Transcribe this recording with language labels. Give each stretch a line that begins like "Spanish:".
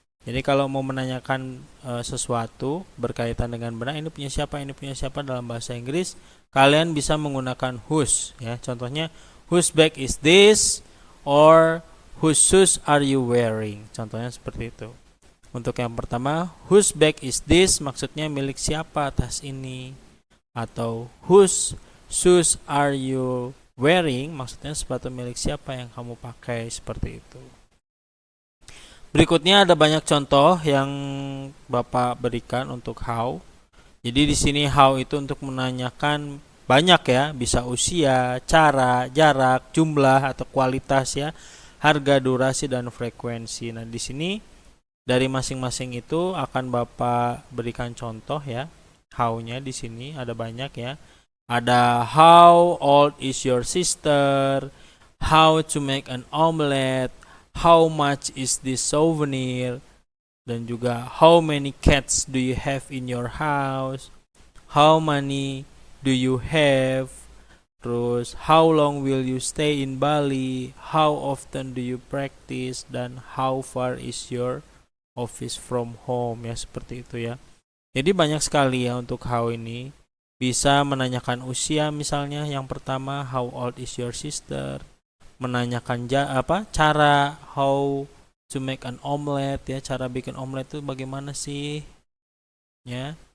Indonesian: Jadi kalau mau menanyakan sesuatu berkaitan dengan benda, ini punya siapa dalam bahasa Inggris, kalian bisa menggunakan whose, ya. Contohnya,
English: whose bag is this, or whose shoes are you wearing?
Indonesian: Contohnya seperti itu. Untuk yang pertama,
English: whose bag is this,
Indonesian: maksudnya milik siapa tas ini. Atau
English: whose shoes are you wearing,
Indonesian: maksudnya sepatu milik siapa yang kamu pakai, seperti itu. Berikutnya ada banyak contoh yang Bapak berikan untuk how. Jadi di sini how itu untuk menanyakan banyak, ya, bisa usia, cara, jarak, jumlah atau kualitas, ya, harga, durasi, dan frekuensi. Nah, di sini dari masing-masing itu akan Bapak berikan contoh, ya. How-nya di sini ada banyak, ya.
English: Ada how old is your sister, how to make an omelette, how much is this souvenir,
Indonesian: dan juga
English: how many cats do you have in your house, how many do you have,
Indonesian: terus
English: how long will you stay in Bali, how often do you practice, dan how far is your office from home,
Indonesian: ya, seperti itu, ya. Jadi banyak sekali, ya, untuk how ini. Bisa menanyakan usia, misalnya yang pertama
English: how old is your sister,
Indonesian: menanyakan cara,
English: how to make an omelette,
Indonesian: ya, cara bikin omelette itu bagaimana sih, ya.